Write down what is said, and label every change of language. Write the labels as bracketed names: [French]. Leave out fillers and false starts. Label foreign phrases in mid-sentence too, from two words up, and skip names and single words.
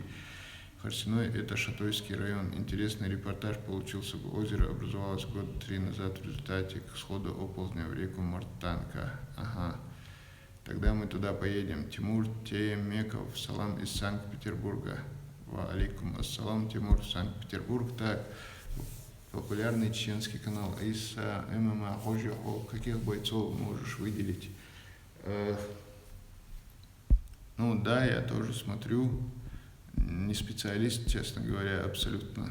[Russian] Харсиной – это Шатойский район. Интересный репортаж получился. Озеро образовалось года 3 назад в результате схода оползня в реку Мартанка. Ага. Тогда мы туда поедем. Тимур Темеков, салам из Санкт-Петербурга. [Arabic] وعليكم السلام, [Russian] Тимур, Санкт-Петербург. Так, популярный чеченский канал Иса ММА Хожихо. Каких бойцов можешь выделить? Ну да, я тоже смотрю. Не специалист, честно говоря, абсолютно.